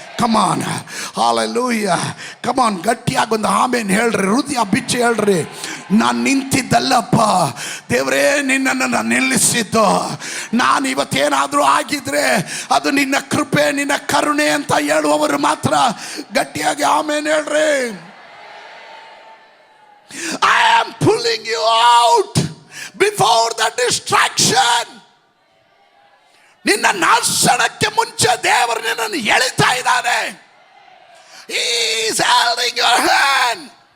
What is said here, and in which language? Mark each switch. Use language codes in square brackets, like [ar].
[kn] ಕಮಾನ್, hallelujah, ಕಮಾನ್, ಗಟ್ಟಿಯಾಗಿ ಒಂದು ಆಮೇನ್ ಹೇಳ್ರಿ, ಹೃದಯ ಬಿಚ್ಚಿ ಹೇಳ್ರಿ. ನಾನು ನಿಂತಿದ್ದಲ್ಲಪ್ಪ ದೇವರೇ, ನಿನ್ನನ್ನು ನಾನು ನಿಲ್ಲಿಸಿದ್ದು. ನಾನು ಇವತ್ತೇನಾದರೂ ಆಗಿದ್ರೆ ಅದು ನಿನ್ನ ಕೃಪೆ, ನಿನ್ನ ಕರುಣೆ ಅಂತ ಹೇಳುವವರು ಮಾತ್ರ ಗಟ್ಟಿಯಾಗಿ ಆಮೇನ್ ಹೇಳ್ರಿ. [en] I am pulling you out before the distraction. [kn] ನಿನ್ನ ನಾಶನಕ್ಕೆ ಮುಂಚೆ ದೇವರು ನಿನ್ನನ್ನು ಎಳಿತಾ ಇದ್ದಾನೆ. [en] He is holding your hand.